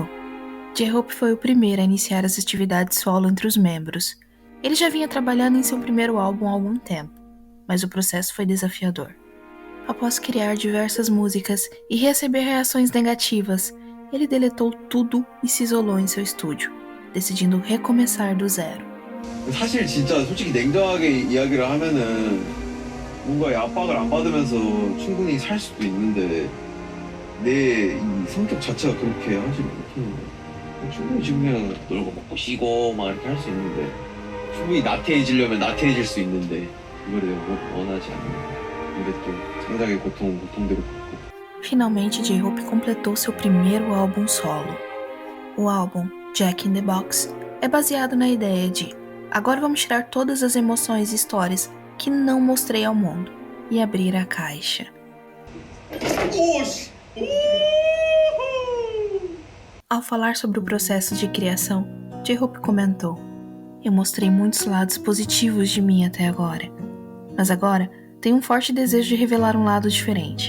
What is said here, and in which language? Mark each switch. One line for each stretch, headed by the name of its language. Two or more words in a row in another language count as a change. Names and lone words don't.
Portuguese: J-Hope foi o primeiro a iniciar as atividades solo entre os membros. Ele já vinha trabalhando em seu primeiro álbum há algum tempo, mas o processo foi desafiador. Após criar diversas músicas e receber reações negativas, ele deletou tudo e se isolou em seu estúdio, decidindo recomeçar do zero.
Korean: 사실 진짜 솔직히 냉정하게 이야기를 하면은 뭔가의 압박을 안 받으면서 충분히 살 수도 있는데 내 이 성격 자체가 그렇게 하지 못하는데 충분히 지금 그냥 놀고 먹고 쉬고 막 이렇게 할 수 있는데 충분히 나태해지려면 나태해질 수 있는데 이걸 내가 원하지 않는 이게 또 상당히 고통대로 받고.
Portuguese: Finalmente, J-Hope completou seu primeiro álbum solo. O álbum Jack in the Box é baseado na ideia de agora vamos tirar todas as emoções e histórias que não mostrei ao mundo e abrir a caixa. Ao falar sobre o processo de criação, J-Hope comentou: eu mostrei muitos lados positivos de mim até agora, mas agora tenho um forte desejo de revelar um lado diferente.